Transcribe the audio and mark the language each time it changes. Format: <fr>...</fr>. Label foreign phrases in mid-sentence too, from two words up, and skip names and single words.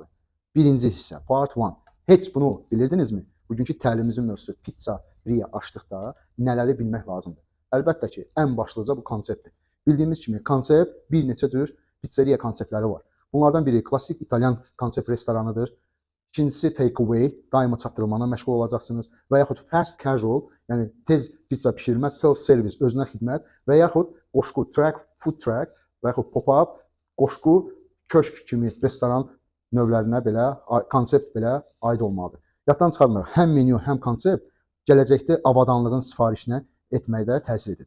<az>Birinci hissə, part 1. Heç bunu bilirdinizmi? Bugünkü təlimimizin mövzusu pizza-riya açdıqda nələri bilmək lazımdır? Əlbəttə ki, ən başlıca bu konseptdir. Bildiyimiz kimi, konsept bir neçə cür pizza-riya konseptləri var. Bunlardan biri klassik İtalyan konsept restoranıdır. İkincisi take-away, daima çatdırılmana məşğul olacaqsınız. Və yaxud</az> <en>fast casual,</en> <az>yəni tez pizza pişirilmə, self-service, özünə xidmət və yaxud qoşqu,</az> <en>food truck</en> <az>və yaxud pop-up, qoşqu, köşk kimi restoran növlərinə belə, konsept belə aid olmalıdır. Yaddan çıxarmayaq, həm menyu, həm konsept gələcəkdə avadanlığın sifarişinə etməkdə təsir edəcək.</az>